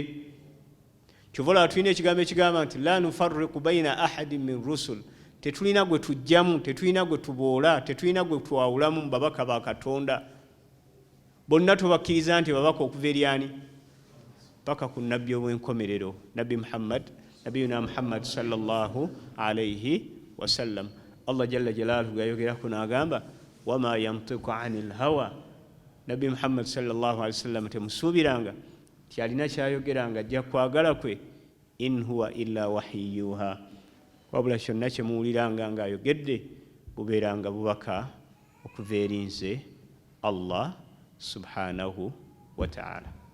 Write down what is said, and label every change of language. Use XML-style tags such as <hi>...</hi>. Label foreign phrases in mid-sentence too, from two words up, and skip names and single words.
<lg>Kyova tulina ekigambo ekigamba nti</lg> <ar>لا نفرق بين أحد من رسل,</ar> <lg>tetulina gwe tujjamu, tetulina gwe tuboola, tetulina gwe twawulamu mu babaka ba Katonda. bonna tubakkiriza nti babaka okuva eri ani paka ku nabbi ow'enkomerero nabbi</lg> <ar>نبينا محمد صلى الله عليه وسلم.</ar> <lg>Allah</lg> <ar>جل جلاله</ar> <lg>yayogerako n'agamba</lg> <ar>وما ينطق عن الهوى.</ar> <lg>Nabbi Muhammad</lg> <ar>صلى الله عليه وسلم</ar> <lg>temusuubiranga ti alina kyayogeranga ajja kwagala kwe,</lg> <ar>إن هو إلا وحيها,</ar> <lg>wabula kyonna kyemuwuliranga ng'ayogedde bubeeranga bubaka okuva eri nze Allah</lg> <ar>سبحانه وتعالى.</ar>